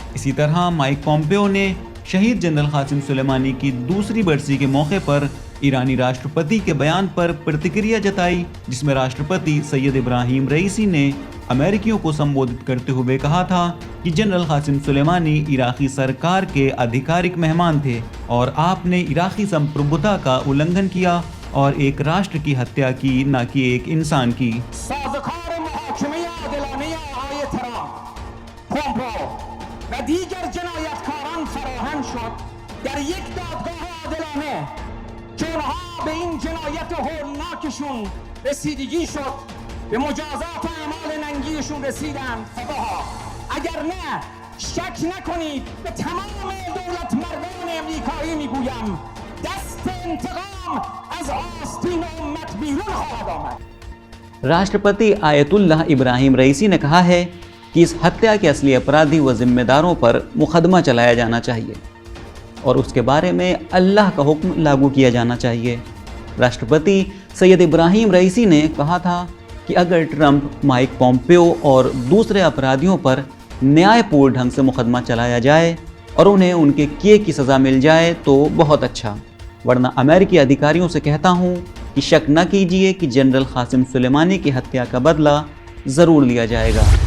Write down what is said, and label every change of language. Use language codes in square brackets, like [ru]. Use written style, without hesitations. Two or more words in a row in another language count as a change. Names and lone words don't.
[hi] इसी तरह माइक पोम्पेओ ने शहीद जनरल कासिम सुलेमानी की दूसरी बरसी के मौके पर ईरानी राष्ट्रपति के बयान पर प्रतिक्रिया जताई, जिसमें राष्ट्रपति सैयद इब्राहिम रईसी ने अमेरिकियों को संबोधित करते हुए कहा था कि जनरल कासिम सुलेमानी इराकी सरकार के आधिकारिक मेहमान थे और आपने इराकी संप्रभुता का उल्लंघन किया और एक राष्ट्र की हत्या की, न कि एक इंसान की। [fa] به مجازات اعمال ننگیشون رسیدن خداها اگر نه شک نکنید به تمام دولت مردان امریکایی میگویم دست انتقام از آستین امت بیرون خواهد آمد। [hi] राष्ट्रपति आयतुल्लाह इब्राहिम रईसी ने कहा है कि इस हत्या के असली अपराधी व जिम्मेदारों पर मुकदमा चलाया जाना चाहिए और उसके बारे में अल्लाह का हुक्म लागू किया जाना चाहिए। राष्ट्रपति सैयद इब्राहिम रईसी ने कहा था कि अगर ट्रंप, माइक पॉम्पेओ और दूसरे अपराधियों पर न्यायपूर्ण ढंग से मुकदमा चलाया जाए और उन्हें उनके किए की सज़ा मिल जाए तो बहुत अच्छा, वरना अमेरिकी अधिकारियों से कहता हूँ कि शक न कीजिए कि जनरल कासिम सुलेमानी की हत्या का बदला ज़रूर लिया जाएगा।